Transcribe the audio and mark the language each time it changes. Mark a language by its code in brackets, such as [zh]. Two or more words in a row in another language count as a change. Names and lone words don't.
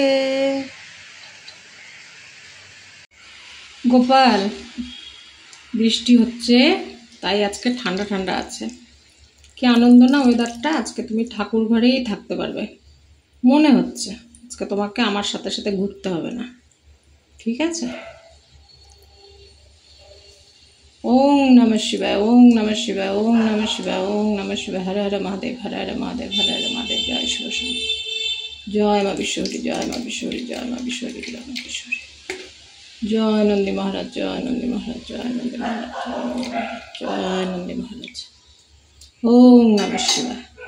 [bn] গোপাল, বৃষ্টি হচ্ছে, তাই আজকে ঠান্ডা ঠান্ডা আছে। কি আনন্দ না ওয়েদারটা! আজকে তুমি ঠাকুর ঘরেই থাকতে পারবে মনে হচ্ছে। আজকে তোমাকে আমার সাথে সাথে ঘুরতে হবে না, ঠিক আছে? [sa] ওং নমঃ শিবায়, ওং নমঃ শিবায়, ওং নমঃ শিবায়, ওং নমঃ শিবায়। হরে হরে মহাদেব, হরে হরে মহাদেব, হরে হরে মহাদেব। [bn] জয় শিব শিব, জয় মা বিশ্বহরি, জয় মা বিশ্বহরি, জয় মা বিশ্বহরি, জয় মা বিশ্বহরি। জয় নন্দী মহারাজ, জয় নন্দী মহারাজ, জয় নন্দী মহারাজ, জয় নন্দী মহারাজ। [sa] ওং নমঃ শিবায়।